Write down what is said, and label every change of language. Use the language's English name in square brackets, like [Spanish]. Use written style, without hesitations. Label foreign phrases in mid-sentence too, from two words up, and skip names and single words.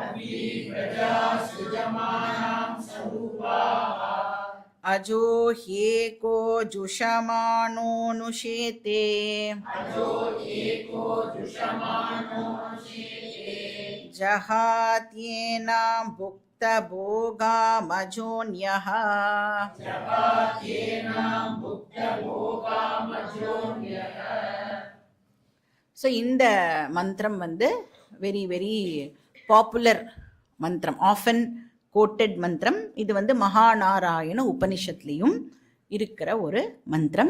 [Sanskrit] अजो ह्येको जुषमाणो नुशेते जहात्येन भुक्त भोग मजोन्यः. [Tamil] So இந்த மந்திரம் வந்து [English] very very popular [Tamil] மந்திரம், [English] often quoted [Tamil] மந்திரம். இது வந்து மகாநாராயண உபனிஷத்துலேயும் இருக்கிற ஒரு மந்திரம்.